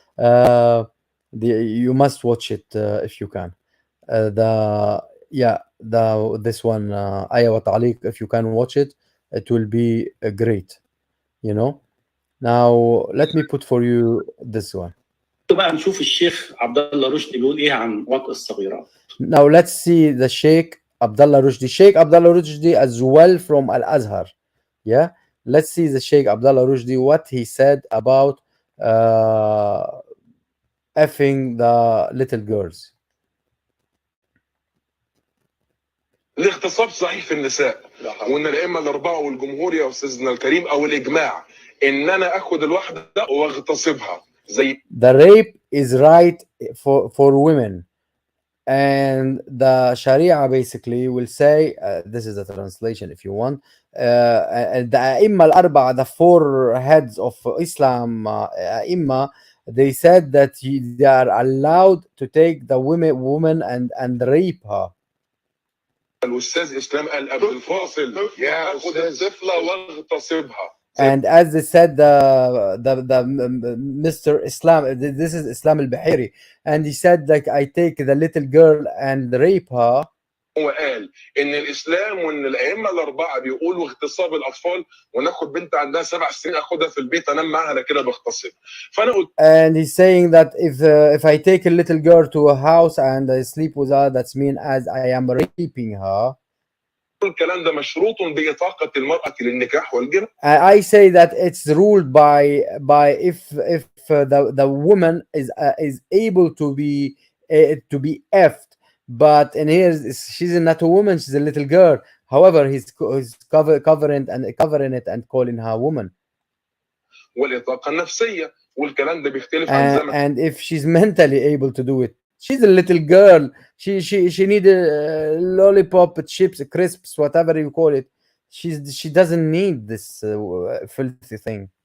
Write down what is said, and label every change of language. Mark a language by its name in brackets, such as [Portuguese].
[English] Uh, you must watch it if you can. This one, Aya wa Ta'liq, if you can watch it, it will be great. You know. Now let me put for you this one. [Arabic] بقى نشوف الشيخ عبد الله رشدي بيقول ايه عن وطء الصغيرات. [English] Now let's see the Sheikh Abdullah Rushdi. Sheikh Abdullah Rushdi as well from Al Azhar. Yeah, let's see the Sheikh Abdullah Rushdi what he said about effing the little girls. [Arabic] الاغتصاب صحيح في النساء، وان الائمه الاربعه والجمهور يا استاذنا الكريم او الاجماع ان انا اخد الواحده واغتصبها زي. [English] The rape is right for women, and the Sharia basically will say, this is the translation if you want, the A'imma al-Arba'a, the four heads of Islam, A'imma, they said that they are allowed to take the woman and rape her. [Arabic] الاستاذ اسلام قال قبل الفاصل يا اخد الطفله واغتصبها. [English] And as they said, the Mr. Islam, this is Islam al-Bahiri, and he said, like, I take the little girl and rape her. [Arabic] هو قال ان الاسلام وان الائمه الاربعه بيقولوا اغتصاب الاطفال، وناخد بنت عندها 7 سنين اخدها في البيت انام معاها انا كده بغتصب. فانا قلت [English] And he's saying that if I take a little girl to a house and I sleep with her, that's mean as I am raping her. [Arabic] الكلام ده مشروط بإطاقة المرأة للنكاح والجمع. [English] I say that it's ruled by if the woman is able to be effed, but in here she's not a woman, she's a little girl. However, he's covering it and calling her woman. [Arabic] والإطاقة النفسية والكلام ده بيختلف عن زمن. [English] And if she's mentally able to do it, She's a little girl. She need a lollipop, chips, crisps, whatever you call it. She doesn't need this filthy thing.